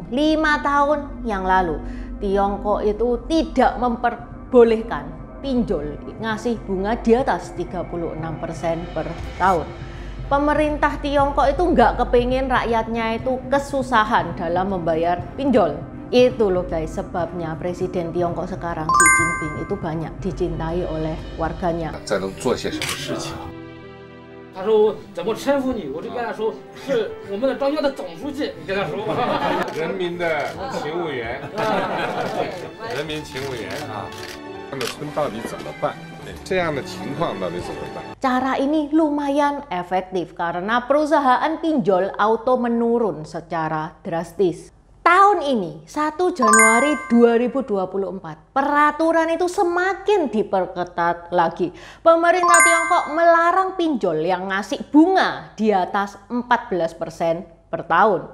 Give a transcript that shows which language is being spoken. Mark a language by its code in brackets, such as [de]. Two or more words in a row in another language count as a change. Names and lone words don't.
[id] 5 tahun yang lalu Tiongkok itu tidak memperbolehkan pinjol ngasih bunga di atas 36% per tahun. Pemerintah Tiongkok itu nggak kepingin rakyatnya itu kesusahan dalam membayar pinjol. Itu loh guys sebabnya Presiden Tiongkok sekarang Xi Jinping itu banyak dicintai oleh warganya. [zh] 他说怎么称呼你？我就跟他说是我们的庄家的总书记，跟他说人民的勤务员，人民勤务员啊，这样的村到底怎么办？这样的情况到底怎么办？ [id] Cara ini lumayan efektif karena perusahaan pinjol auto menurun secara drastis. Tahun ini 1 Januari 2024 peraturan itu semakin diperketat lagi. Pemerintah Tiongkok melarang pinjol yang ngasih bunga di atas 14% per tahun.